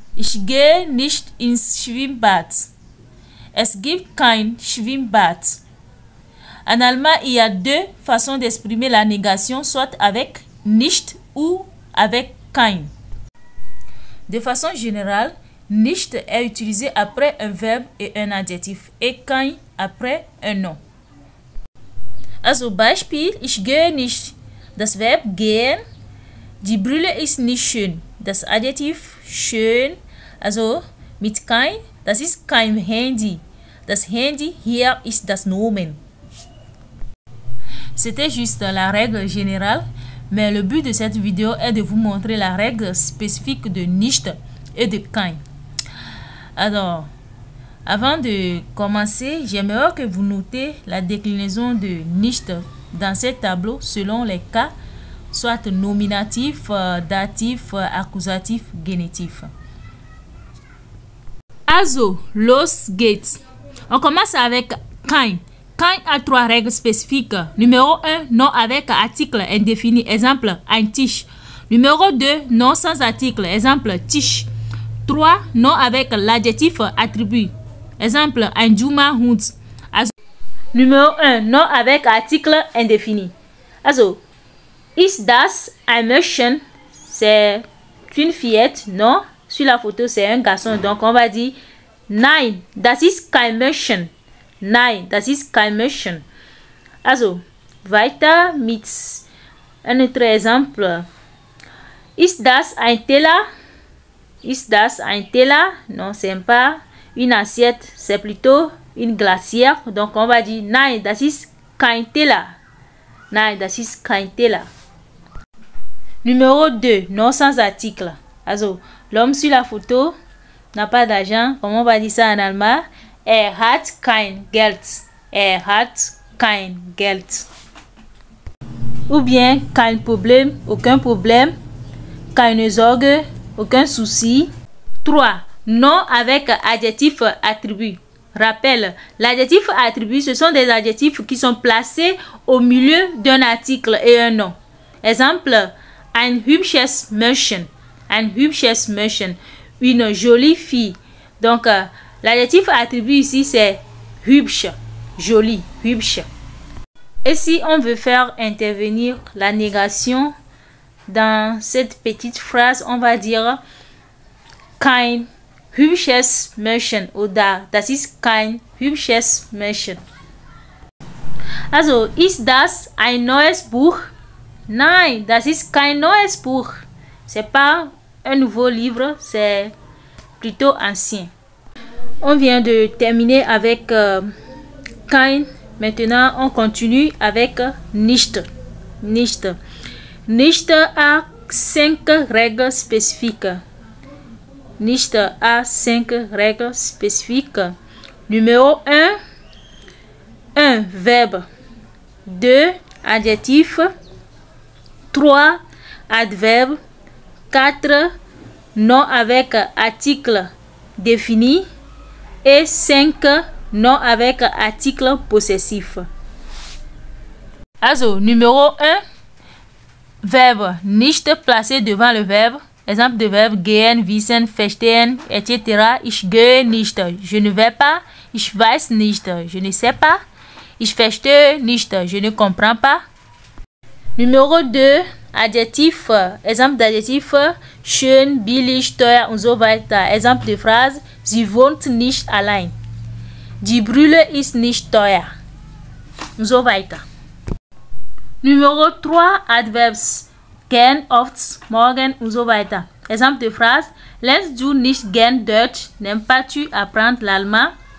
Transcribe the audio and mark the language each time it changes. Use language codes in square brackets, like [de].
[de] Ich gehe nicht ins Schwimmbad. Es gibt kein Schwimmbad. [fr] En allemand, il y a deux façons d'exprimer la négation, soit avec nicht ou avec kein. De façon générale, nicht est utilisé après un verbe et un adjectif et kein après un nom. [de] Also Beispiel, ich gehe nicht. Das Verb gehen. Die Brille ist nicht schön. Das Adjektiv schön, also mit kein, das ist kein Handy. Das Handy hier ist das Nomen. [fr] C'était juste la règle générale, mais le but de cette vidéo est de vous montrer la règle spécifique de nicht et de kein. Alors, avant de commencer, j'aimerais que vous notez la déclinaison de nicht dans ce tableau selon les cas, soit nominatif, datif, accusatif, génitif. [de] Also, los geht's. [fr] On commence avec kein. Kein a trois règles spécifiques. Numéro 1, nom avec article indéfini. Exemple, [de] ein Tisch. [fr] Numéro 2, nom sans article. Exemple, Tisch. 3, nom avec l'adjectif attribut. Exemple, [de] ein Juma Hund. [fr] Also, numéro 1, nom avec article indéfini. [de] Also, ist das ein Mädchen? [fr] C'est une fillette, non? Sur la photo, c'est un garçon. Donc, on va dire [de] nein, das ist kein Mädchen. Nein, das ist kein Mädchen. Also, weiter mit einem [fr] autre exemple. [de] Ist das ein Teller? Ist das ein Teller? [fr] Non, c'est pas une assiette, c'est plutôt une glacière. Donc, on va dire [de] nein, das ist kein Teller. [fr] Nein, das ist kein Teller. Numéro 2, nom sans article. Also, l'homme sur la photo n'a pas d'argent. Comment on va dire ça en allemand? [de] Hat kein Geld. Hat kein Geld. [fr] Ou bien, [de] kein Problem, [fr] aucun problème. [de] Keine Sorge, [fr] aucun souci. [de] 3. [fr] Nom avec adjectif attribut. Rappel, l'adjectif attribut, ce sont des adjectifs qui sont placés au milieu d'un article et un nom. [de] Exemple, ein hübsches Mädchen. Ein hübsches Mädchen. [fr] Une jolie fille. Donc, l'adjectif attribut ici, c'est hübsch. Joli, hübsch. Et si on veut faire intervenir la négation dans cette petite phrase, on va dire [de] kein hübsches Mädchen oder das ist kein hübsches Mädchen. Also, ist das ein neues Buch? Nein, das ist kein neues Buch. [fr] C'est pas un nouveau livre, c'est plutôt ancien. On vient de terminer avec kein. Maintenant, on continue avec nicht. Nicht. Nicht a 5 règles spécifiques. Nicht a 5 règles spécifiques. Numéro 1, verbe. 2, adjectif. 3, adverbe. 4, nom avec article défini. Et 5, nom avec article possessif. Also, numéro 1, verbe nicht placé devant le verbe. Exemple de verbe [de] gehen, wissen, verstehen, [fr] etc. [de] Ich gehe nicht, [fr] je ne vais pas. [de] Ich weiß nicht, [fr] je ne sais pas. [de] Ich verstehe nicht, [fr] je ne comprends pas. Numéro 2, adjectif. Exemple d'adjectif, [de] schön, billig, teuer und so weiter. [fr] Exemple de phrase, [de] sie wohnt nicht allein. Die Brille ist nicht teuer. Und so weiter. [fr] Numéro 3, Adverbs. [de] Gern, oft, morgen und so weiter. [fr] Exemple de phrase, [de] lernst du nicht gern Deutsch? [fr] N'aimes pas tu apprendre l'allemand?